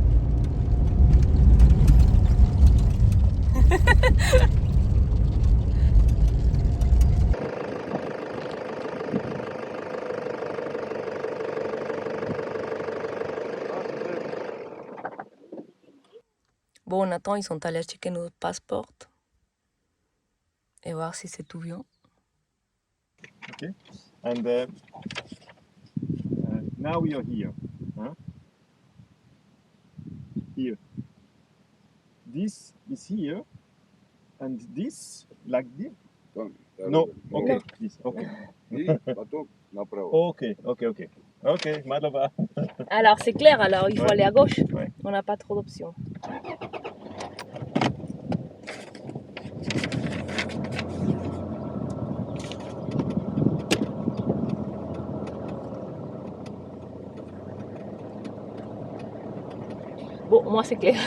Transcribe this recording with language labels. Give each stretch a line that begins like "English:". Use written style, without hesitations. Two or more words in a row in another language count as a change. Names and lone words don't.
French: Bon, on attend, ils sont allés checker nos passeports et voir si c'est tout bien.
English: Okay. And now we are here. Huh? Here. This is here, and this like this.
French: Non, ok. Non. Ok.
Russian: И потом направо.
French: Ok, ok, ok. Ok, madlova. Alors c'est clair, alors il faut Ouais. aller à gauche. Ouais. On n'a pas trop d'options. Bon, moi c'est clair.